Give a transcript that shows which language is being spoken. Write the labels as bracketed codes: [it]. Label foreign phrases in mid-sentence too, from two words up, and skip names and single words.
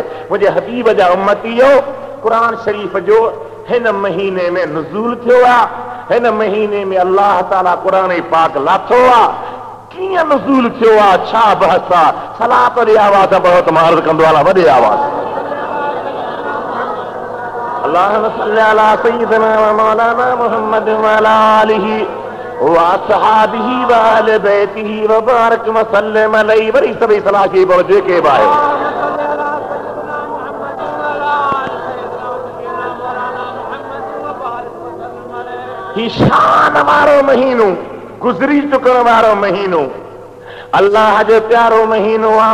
[sd] मुंहिंजे हबीब जा उम्मतीयो, क़ुरान शरीफ़ जो हिन महीने में नुज़ूल थियो आहे। हिन महीने में अल्लाह ताला क़ुरान पाक लाथो आहे। कीअं नुज़ूल थियो आहे, छा बहस आहे, सलात जी आवाज़ बहुत मार्ज़ कंदो आहे वॾे आवाज़। [ar] اللهم صل على سيدنا ومولانا محمد وعلى آله وأصحابه وأهل بيته وبارك وسلم عليه. [sd] वरी सभई सलाह की बोल जेके बाए ही शान वारो महीनो, गुज़री चुकण वारो महीनो, अल्लाह जो प्यारो महीनो आहे।